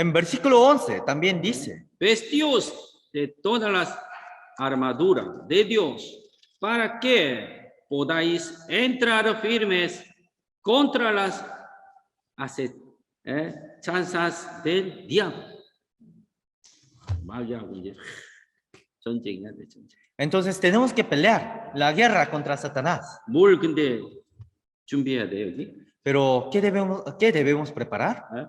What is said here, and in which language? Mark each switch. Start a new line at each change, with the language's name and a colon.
Spanish: En versículo 11 también dice, Vestíos de todas las armaduras de Dios para que podáis entrar firmes contra las acechanzas del diablo.
Korean: 마귀하고 이제 전쟁해야 돼, 전쟁.
Spanish: entonces tenemos que pelear la guerra contra Satanás.
Korean: 뭘 근데 준비해야 돼 여기?
Spanish: Pero, ¿qué debemos preparar?